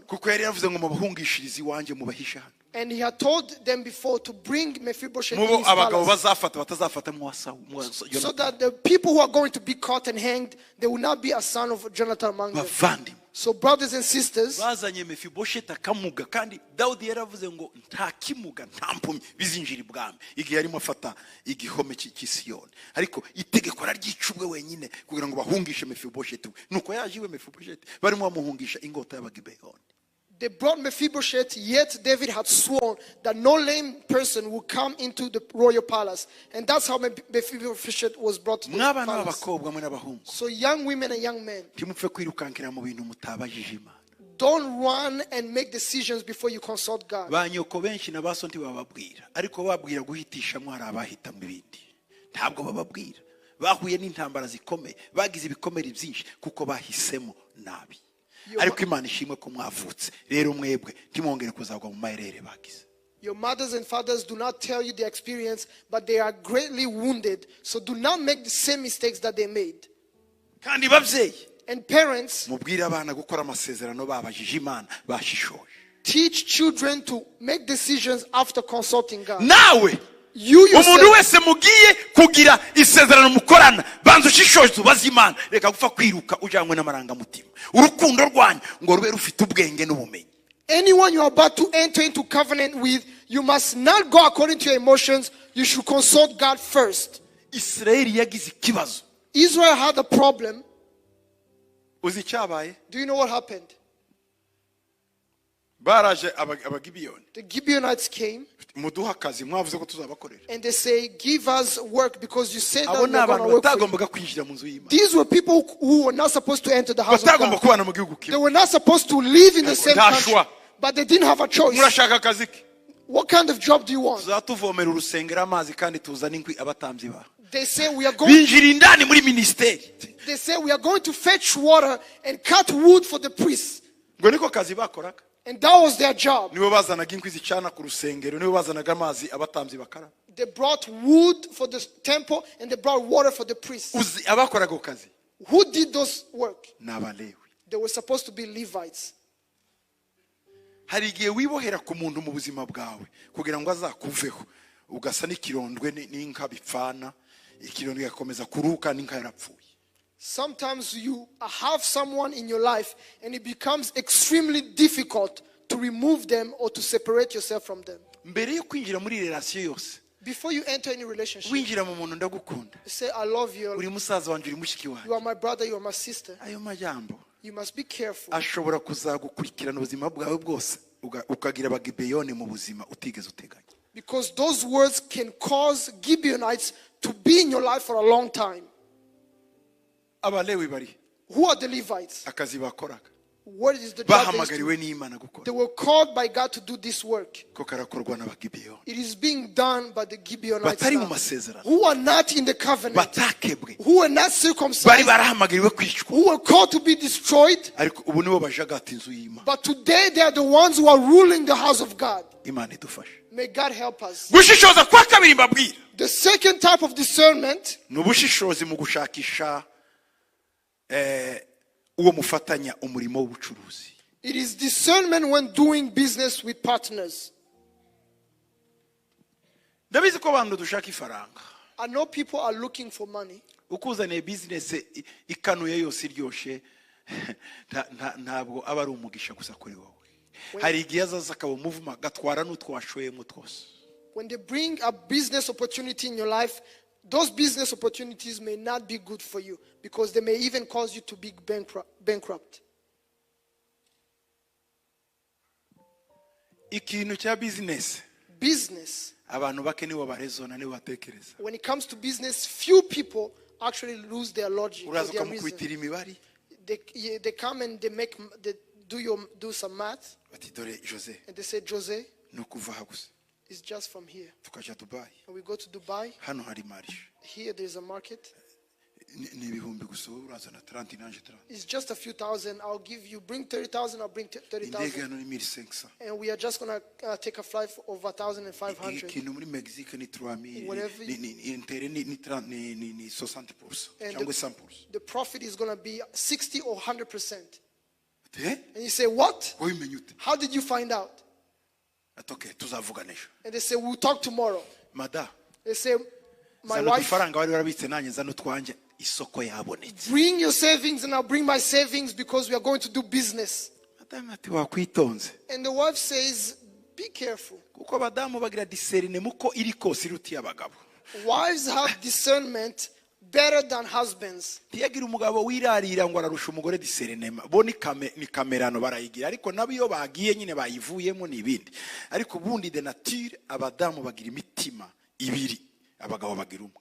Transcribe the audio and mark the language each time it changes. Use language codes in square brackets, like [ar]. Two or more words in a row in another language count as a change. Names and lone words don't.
[rw] kuko yari yavuze ngo mubahungishirize iwanjye mubahisha hano. [en] And he had told them before to bring Mephibosheth in [rw] mubo [en] his [rw] abagabo [en] palace, [rw] bazafata batazafata mu so Yonatani. [en] that the people who are going to be caught and hanged, there will not be a son of Jonathan among them. [rw] bavandimwe [en] So brothers and sisters, [rw] bazanye Mefiboshethi akamuga, kandi Dawudi yaravuze ngo nta kimuga nta mpumyi bizinjira ibwami, igihe yarimo afata igihome cy'Isiyoni, ariko itegeko raryica ubwe wenyine kugira ngo bahungishe Mefiboshethi. nuko yaje iwe Mefiboshethi barimo bamuhungisha ingota y'abagibeyoni. [en] They brought Mephibosheth, yet David had sworn that no lame person would come into the royal palace. And that's how Mephibosheth was brought to the [rw] mwabana [en] palace. [rw] b'abakobwa mwe n'abahungu [en] So young women and young men, [rw] ntimupfe kwirukankira mu bintu mutabajije Imana. [en] don't run and make decisions before you consult God. [rw] ba nyoko benshi na baso ntibababwira, ariko babwira guhitishamwo hari abahitamo ibindi, ntabwo bababwira. Bahuye n'intambara zikomeye, bagize ibikomere byinshi kuko bahisemo nabi. Ariko Imana ishimwe ko mwavutse, rero mwebwe ntimwongere kuzagwa mu maherere bagize. [en] Your mothers and fathers do not tell you their experience, but they are greatly wounded. So do not make the same mistakes that they made. [rw] Kandi babyeyi, [en] And parents, [rw] mubwire abana gukora amasezerano babajije Imana, bashishoje. [en] teach children to make decisions after consulting God. [rw] Nawe [en] You [rw] umuntu [en] yourself, [rw] wese mugiye kugira isezerano mukorana, banza ushishoze ubaze Imana, reka gupfa kwiruka ujanywe n'amarangamutima. Urukundo rwanyu ngo rube rufite ubwenge n'ubumenyi. [en] anyone you are about to enter into covenant with, you must not go according to your emotions. You should consult God first. [rw] Israeli yagize ikibazo. [en] Israel had a problem. [rw] Uzi icyabaye? [en] Do you know what happened? [rw] Baraje abagibiyoni, [en] The Gibeonites came [rw] muduha akazi, mwavuze ko tuzabakorera. [en] and they say, give us work because you said that [rw] Abo [en] we are going [rw] n'abantu [en] to work for you. [rw] batagombaga kwinjira mu nzu y'Imana, [en] These were people who were not supposed to enter the house of [rw] batagomba [en] God. [rw] kubana mu gihugu [en] They [rw] kimwe. [en] were not supposed to live in the same [rw] Nta [en] country. [rw] choix. [en] But they didn't have a choice. [rw] Murashaka akazi ki? [en] What kind of job do you want? [rw] Tuzatuvomera urusengero amazi kandi tuzana inkwi abatambyi ba. [en] They say we are going. [rw] Binjira indani muri ministeri. [en] They say we are going to fetch water and cut wood for the priests. [rw] Ngo niko kazi bakoraga. [en] And that was their job. [rw] Nibo bazanaga inkwi zicana ku rusengero, nibo bazanaga amazi abatambyi bakara. [en] They brought wood for the temple and they brought water for the priests. [rw] Uzi abakoraga ako kazi [en] Who did those work? [rw] n'abalewi. [en] They were supposed to be Levites. [rw] Hari igihe wibohera ku muntu mu buzima bwawe kugira ngo azakuveho, ugasa n'ikirondwe n'inka bipfana, ikirondwe gakomeza kuruka n'inka yarapfuye. [en] Sometimes you have someone in your life and it becomes extremely difficult to remove them or to separate yourself from them. [rw] Mbere yo kwinjira muri relation yose, [en] Before you enter any relationship, [rw] winjira mu muntu ndagukunda, [en] you say, I love you. [rw] uri musaza wanjye, uri mushiki [en] You [rw] wanjye. [en] are my brother, you are my sister. [rw] Ayo majambo [en] You must be careful. [rw] ashobora kuzagukurikirana ubuzima bwawe bwose, ukagira abagibeyoni mu buzima utigeze uteganya. [en] Because those words can cause Gibeonites to be in your life for a long time. [rw] Abalewi bari, [en] Who are the Levites? [rw] akazi bakoraga [en] What is the job they used to [rw] bahamagariwe [en] do? [rw] n'Imana gukora, [en] They were called by God to do this work. [rw] ko karakorwa n'abagibeyoni [en] It is being done by the Gibeonites [rw] batari mu [en] now, [rw] masezerano, [en] who are not in the covenant, [rw] batakebwe, [en] who were not [rw] bari [en] circumcised, [rw] barahamagariwe kwicwa, [en] who were called to be destroyed. [rw] ariko ubu nibo bajagata inzu y'Imana. [en] But today they are the ones who are ruling the house of God. [rw] Imana idufashe. [en] May God help us. [rw] Gushishoza kwa kabiri mbabwira, [en] The second type of discernment [rw] ni ubushishozi mu gushakisha uwo mufatanya umurimo w'ubucuruzi. [en] it is discernment when doing business with partners. [rw] Ndabizi ko abantu dushaka ifaranga, [en] I know people are looking for money. [rw] ukuzaniye bizinesi ikanuye yose iryoshe, ntabwo aba ari umugisha gusa kuri wowe. Hari igihe azaza akaba umuvuma gatwara n'utwashoyemo twose. [en] When they bring a business opportunity in your life, those business opportunities may not be good for you because they may even cause you to be bankrupt. [rw] Ikintu cya bizinesi, [en] Business, [rw] abantu bake nibo barezona, nibo batekereza. [en] when it comes to business, few people actually lose their logic or [rw] Uraza [en] their reason. [rw] ukamukubitira imibare, [en] They come and they do some math [rw] bati dore Jose, [en] and they say, Jose, [rw] ni ukuva aha gusa [en] it's just from here. [rw] tukajya Dubai, [en] And we go to Dubai. [rw] hano hari marishe, [en] Here there's a market. [rw] ni ibihumbi gusa, wowe urazana 30 nanje 30. [en] It's just a few thousand. I'll give you, bring 30,000, I'll bring [rw] Indege [en] 30,000. [rw] hano ni 1500. [en] And we are just going to take a flight of 1,500. [rw] Ikintu muri Mexique ni 3000, [en] Whatever you- [rw] ni intere ni 60% [en] And [rw] cyangwa 100%. [en] the profit is going to be 60 or 100%. Eh? And you say, what? [rw] Wabimenye ute? [en] How did you find out? [rw] Atoke tuzavugana ejo. [en] And they say, we'll talk tomorrow. [rw] Mada, [en] They say, my [rw] zana [en] wife, [rw] udufaranga wari warabitse nanjye zana utwanjye, isoko yabonetse. [en] bring your savings and I'll bring my savings because we are going to do business. [rw] Madamu ati wakwitonze, [en] And the wife says, be careful. [rw] kuko abadamu bagira discernment muko iri kose irutiye abagabo. [en] Wives have discernment better than husbands. [rw] ntiyagira umugabo wirarira ngo ararusha umugore discernment bo ni kamerano barayigira ariko nabo iyo bagiye nyine bayivuyemo n'ibindi ariko bundi [fr] de nature [rw] abadamu bagira imitima ibiri abagabo bagira umwe.